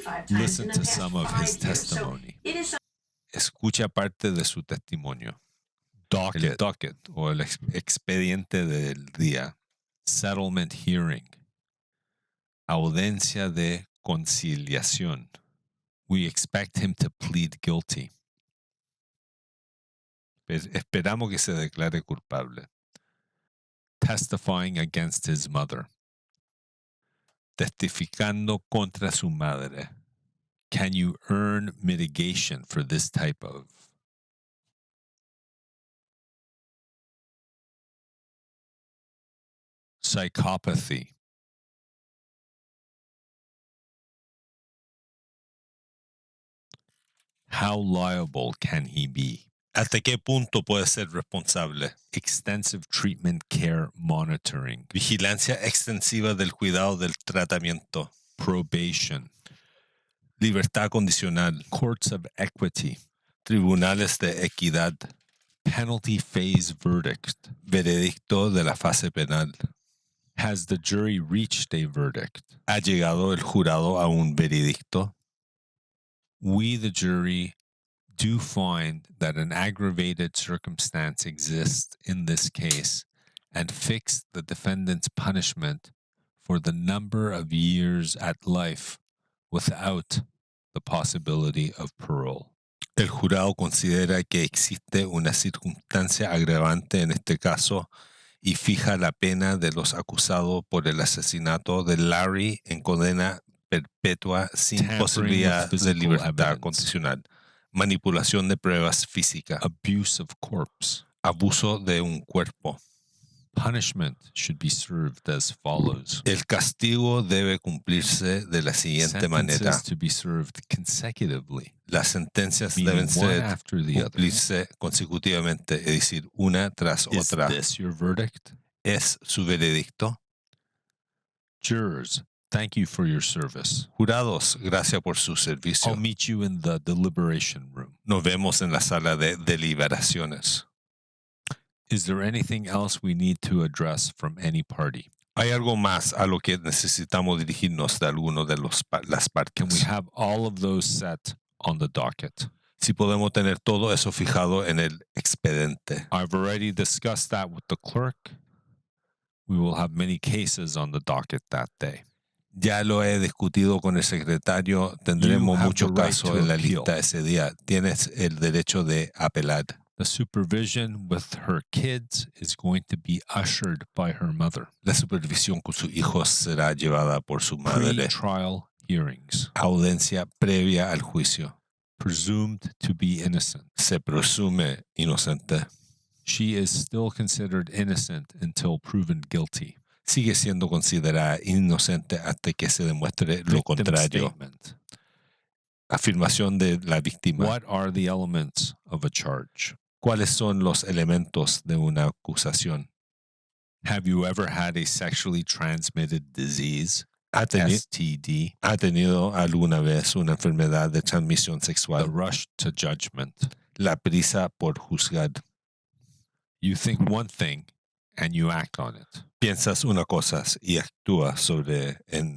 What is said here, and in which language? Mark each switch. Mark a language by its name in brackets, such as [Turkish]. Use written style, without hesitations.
[English] Listen to some of his testimony. [Spanish] Escucha parte de su testimonio. El docket o el expediente del día. [English] Settlement hearing. [Spanish] Audiencia de conciliación. [English] We expect him to plead guilty. [Spanish] Esperamos que se declare culpable. [English] Testifying against his mother. [Spanish] Testificando contra su madre. [English] Can you earn mitigation for this type of Psychopathy. How liable can he be? [Spanish] ¿Hasta qué punto puede ser responsable? [English] Extensive treatment care monitoring. [Spanish] Vigilancia extensiva del cuidado del tratamiento. [English] Probation. [Spanish] Libertad condicional. [English] Courts of equity. [Spanish] Tribunales de equidad. [English] Penalty phase verdict. [Spanish] Veredicto de la fase penal. [English] Has the jury reached a verdict? [Spanish] ¿Ha llegado el jurado a un veredicto? [English] We, the jury, do find that an aggravated circumstance exists in this case and fix the defendant's punishment for the number of years at life without the possibility of parole. [Spanish] El jurado considera que existe una circunstancia agravante en este caso y fija la pena de los acusados por el asesinato de Larry en condena perpetua sin posibilidad de libertad condicional. Manipulación de pruebas físicas. [English] Abuse of corpse. [Spanish] Abuso de un cuerpo. [English] Punishment should be served as follows. [Spanish] El castigo debe cumplirse de la siguiente manera. [English] To be served consecutively. [Spanish] Las sentencias deben ser cumplirse consecutivamente, es decir, una tras otra. [English] Is this your verdict? [Spanish] ¿Es su veredicto? [English] Jurors, thank you for your service. [Spanish] Jurados, gracias por su servicio. [English] I'll meet you in the deliberation room. [Spanish] Nos vemos en la sala de deliberaciones. [English] Is there anything else we need to address from any party? [Spanish] ¿Hay algo más a lo que necesitamos dirigirnos de alguno de las partes? [English] Can we have all of those set on the docket? [Spanish] Si podemos tener todo eso fijado en el expediente. [English] I've already discussed that with the clerk. We will have many cases on the docket that day. [Spanish] Ya lo he discutido con el secretario. Tendremos muchos casos en la lista ese día. Tienes el derecho de apelar. [English] The supervision with her kids is going to be ushered by her mother. [Spanish] La supervisión con sus hijos será llevada por su madre. [English] Pre-trial hearings. [Spanish] Audiencia previa al juicio. [English] Presumed to be innocent. [Spanish] Se presume inocente. [English] She is still considered innocent until proven guilty. [Spanish] Sigue siendo considerada inocente hasta que se demuestre lo contrario. [English] Statement. [Spanish] Afirmación de la víctima. [English] What are the elements of a charge? [Spanish] ¿Cuáles son los elementos de una acusación? [English] Have you ever had a sexually transmitted disease? STD. [Spanish] ¿Ha tenido alguna vez una enfermedad de transmisión sexual? [English] The rush to judgment. [Spanish] La prisa por juzgar. [English] You think one thing and you act on it. [Spanish] Piensas una cosa y actúas sobre en